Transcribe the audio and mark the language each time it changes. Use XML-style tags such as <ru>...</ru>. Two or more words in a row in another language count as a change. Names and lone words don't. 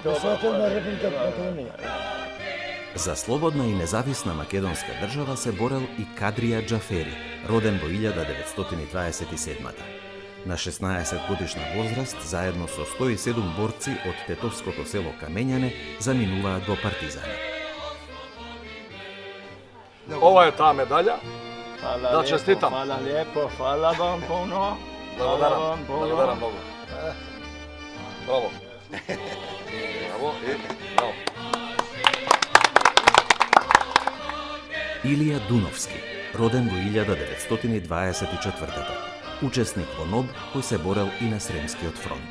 <mk>За слободна и независна македонска држава се борел и Кадрија Џафери, роден во 1927-та. На 16 годишна возраст, заедно со 107 борци од тетовското село Камењане, заминуваат во партизани. Ова е таа медаља. Да честитам.</mk> <hr>Hvala lijepo, hvala vam puno.</hr> <mk>Благодарам многу. Браво. Браво и браво. Илија Дуновски, роден во 1924-та, учесник во НОБ кој се борел и на Сремскиот фронт.</mk>